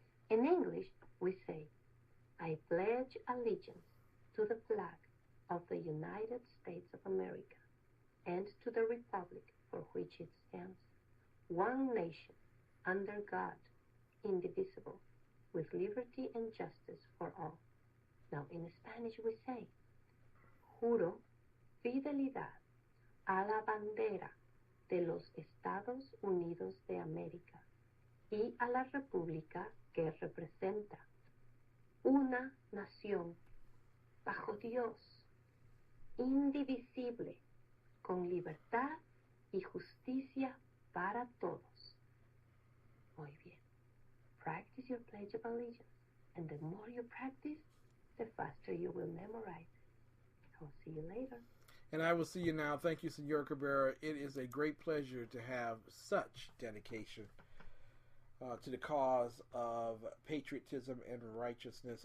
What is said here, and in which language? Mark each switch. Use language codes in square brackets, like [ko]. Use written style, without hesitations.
[en] In English, we say, I pledge allegiance to the flag of the United States of America and to the republic for which it stands, one nation, under God, indivisible, with liberty and justice for all. Now, in Spanish we say, [es] juro fidelidad a la bandera de los Estados Unidos de América y a la república que representa una nación bajo Dios, indivisible, con libertad y justicia para todos. Muy bien. [en] Practice your Pledge of Allegiance, and the more you practice, the faster you will memorize it. I'll see you later. And I will see you now. Thank you, Señor Cabrera. It is a great pleasure to have such dedication to the cause of patriotism and righteousness.